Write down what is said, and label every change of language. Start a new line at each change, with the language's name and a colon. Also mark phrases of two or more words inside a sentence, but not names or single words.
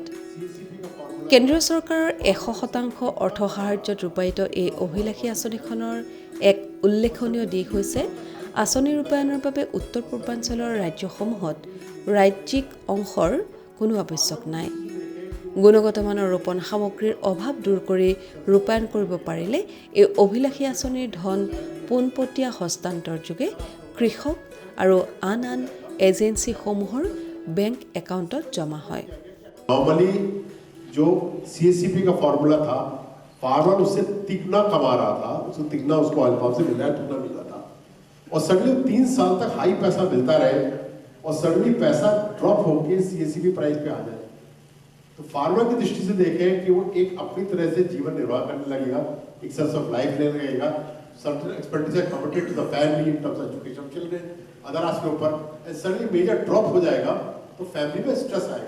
Assamese: কেন্দ্ৰীয় চৰকাৰৰ 100% অৰ্থ সাহায্যত ৰূপায়িত এই অভিলাষী আঁচনিখনৰ এক উল্লেখনীয় দিশ হৈছে আঁচনি ৰূপায়ণৰ বাবে উত্তৰ পূৰ্বাঞ্চলৰ ৰাজ্যসমূহত ৰাজ্যিক অংশৰ কোনো আৱশ্যক নাই। গুণগত মানৰ ৰোপণ সামগ্ৰীৰ অভাৱ দূৰ কৰি ৰূপায়ণ কৰিব পাৰিলে এই অভিলাষী আঁচনিৰ ধন পোনপটীয়া হস্তান্তৰ যোগে কৃষক আৰু আন এজেন্সিসমূহৰ
English: bank account
Assamese: জমা হয়।
Hindi: नॉर्मली जो CSCP का फॉर्मूला था, फार्मर उससे तिगना कमा रहा था, उसको तिगना उसको
English: oil pump
Hindi: से मिल रहा है, दुगना मिल रहा था, और सडनली 3 साल तक हाई पैसा मिलता रहे और सडनली पैसा ड्रॉप होके
English: CSCP price
Hindi: पे आ जाए, तो फार्मर की दृष्टि से देखें कि वो एक अपनी तरह से जीवन निर्वाह करने लगेगा, एक
English: sense of life
Hindi: लेने लगेगा,
English: certain expenditure committed to the family in terms of education children other
Hindi: के ऊपर, एंड सडनली
English: major drop
Hindi: हो जाएगा तो फैमिली में स्ट्रेस आएगा।